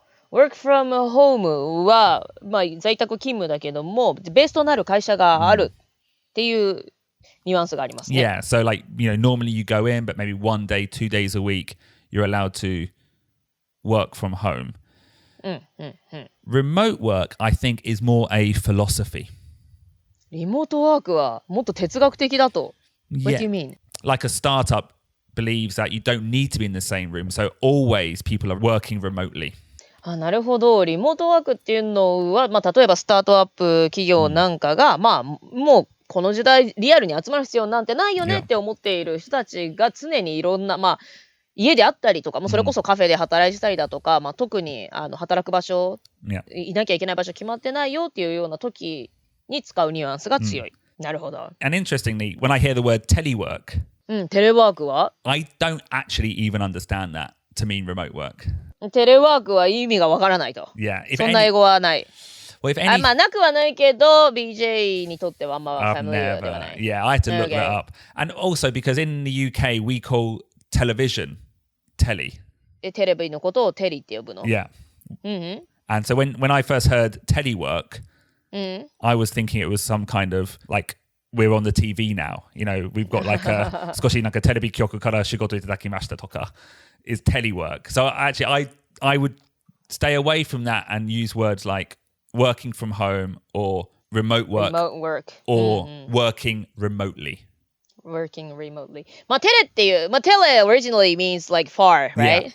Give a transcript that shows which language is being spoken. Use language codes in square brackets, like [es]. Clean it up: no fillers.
[en] work from home [ja] は、在宅勤務だけども、ベースとなる会社があるっていうニュアンスがありますね。 [en] Yeah, so normally you go in, but maybe 1 day, 2 days a week, you're allowed to work from home. Remote work, I think, is more a philosophy. [ja] リモートワークはもっと哲学的だと。 [en] What do you mean? Like a startup believes that you don't need to be in the same room, so always people are working remotely. [ja] なるほど。リモートワークっていうのは、例えばスタートアップ企業なんかが、もうこの時代リアルに集まる必要なんてないよねって思っている人たちが常にいろんな、家であったりとか、それこそカフェで働いてたりだとか、特に働く場所、いなきゃいけない場所決まってないよっていうような時に使うニュアンスが強い。なるほど。 [en] And interestingly, when I hear the word telework, [ja] テレワークは [en] I don't actually even understand that to mean remote work. [ja] テレワークは意味がわからないと。 [en] Yeah, [ja] そんな英語はない。 [en] Well, if any... [ja] まあ、なくはないけど、BJ にとってはあんま [en] I've [ja] familiar ではな [en] never. [ja] い。 [en] Yeah, I had to look that up. And also because in the UK, we call television telly. [ja] テレビのことをテリって呼ぶの。 [en] Yeah. And so when I first heard telework, I was thinking it was some kind of like we're on the TV now. You know, we've got like a [ja] 少しなんかテレビ局から仕事いただきましたとか [en] is telework. So actually, I would stay away from that and use words like working from home or remote work or working remotely.Working remotely. [ja] まあ、テレっていう、まあ、テレ [en] originally means like far, right?